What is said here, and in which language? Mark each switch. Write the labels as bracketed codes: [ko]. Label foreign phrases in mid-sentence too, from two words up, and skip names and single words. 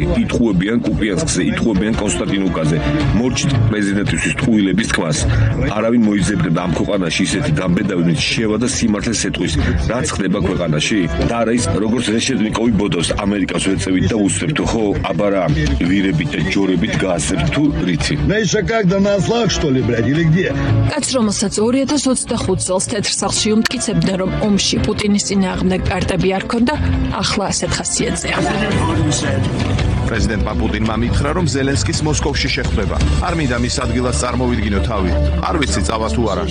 [ka] იტყუებიან კუპიანსკზე, იტყუებიან კონსტანტინოვკაზე, მორჩით პრეზიდენტისთვის ტყუილების თქმას. არავინ მოიძებნება ამ ქვეყანაში ისეთი დამბედავით შევა და სიმართლეს ეტყვის, რაც ხდება ქვეყანაში. და არა ის, როგორც რეშეტნიკოვი ბოდოს ამერიკას ვეწევით და უსწრებთ, ხო, აბარა ვირებით და ჯორებით გაასწრებთ თუ რითი. [ru] Да еще как, да на ослах, что ли, блядь, или где? [ka] კაც რომელსაც 2025 წელს თეთრ სახლში უმტკიცებდნენ, რომ ომში პუტინის წინააღმდეგ კარტები არ ქონდა, ახლა ასეთ ხასიათზეა. პრეზიდენტმა პუტინმა მითხრა, რომ ზელენსკის მოსკოვში შეხვდება. არ მინდა მის ადგილას წარმოვიდგინო თავი. არ ვიცი წავა თუ არა.